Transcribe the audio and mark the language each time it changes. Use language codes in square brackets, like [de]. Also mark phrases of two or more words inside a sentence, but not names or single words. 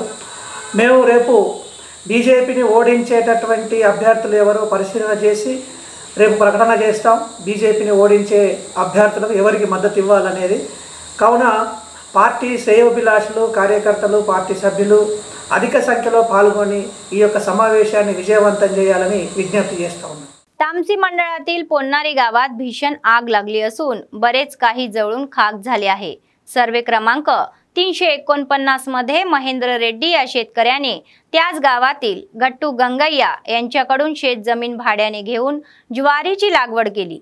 [te] మేము రేపు బీజేపీని ఓడించేటటువంటి అభ్యర్థులు ఎవరో పరిశీలన చేసి రేపు ప్రకటన చేస్తాం। బీజేపీని ఓడించే అభ్యర్థులకు ఎవరికి మద్దతు ఇవ్వాలనేది। కావున పార్టీ శ్రేయోభిలాషులు, కార్యకర్తలు, పార్టీ సభ్యులు అధిక సంఖ్యలో పాల్గొని ఈ యొక్క సమావేశాన్ని విజయవంతం చేయాలని విజ్ఞప్తి చేస్తా ఉన్నాను। [mr] तामसी मंडळातील पोन्नारी गावात भीषण आग लागली असून बरेच काही जळून खाक झाले आहे। सर्वे क्रमांक 349 मध्ये महेंद्र रेड्डी या शेतकऱ्याने त्याच गावातील गट्टू गंगैया यांच्याकडून शेत जमीन भाड्याने घेऊन ज्वारीची लागवड केली।